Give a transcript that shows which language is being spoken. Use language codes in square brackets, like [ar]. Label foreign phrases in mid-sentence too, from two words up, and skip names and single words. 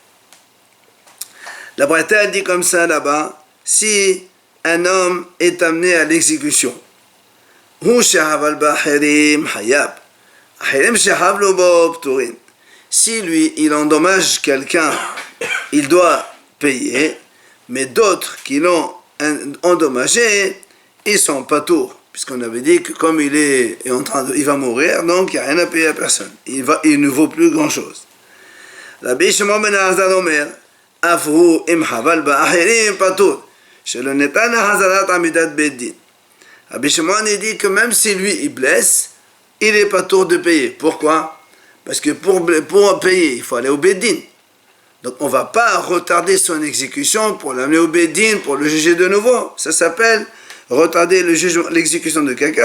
[fr] La Braïta dit comme ça là-bas, si un homme est amené à l'exécution, si lui il endommage quelqu'un, il doit payer, mais d'autres qui l'ont endommagé, ils sont pas tours, puisqu'on avait dit que comme il va mourir, donc il n'y a rien à payer à personne, il ne vaut plus grand chose. [he] רבי שמעון בן עזאר אומר, אפילו אם חבל באחרים פטור. [fr] Rabbi Shimon dit que même si lui il blesse, il n'est pas tour de payer. Pourquoi? Parce que pour payer, il faut aller au Beddin. Donc on ne va pas retarder son exécution pour l'amener au Beddin, pour le juger de nouveau. Ça s'appelle retarder l'exécution de quelqu'un.